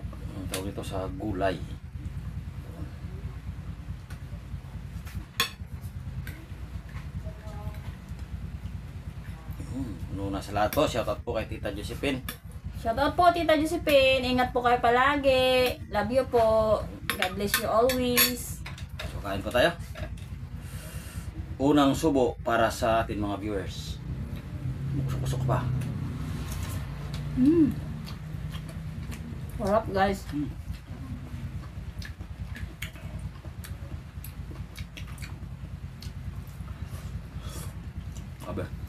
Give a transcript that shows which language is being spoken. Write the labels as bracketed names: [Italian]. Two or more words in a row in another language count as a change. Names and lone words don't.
[Filipino] ang tawag nito sa gulay. Una sa lahat po, shoutout po kay Tita Josephine. Shoutout po Tita Josephine. Ingat po kayo palagi. [English] Love you po. God bless you always. [Filipino] So kain po tayo. Unang subo para sa ating mga viewers. Usok-usok pa. Sarap guys. Abe.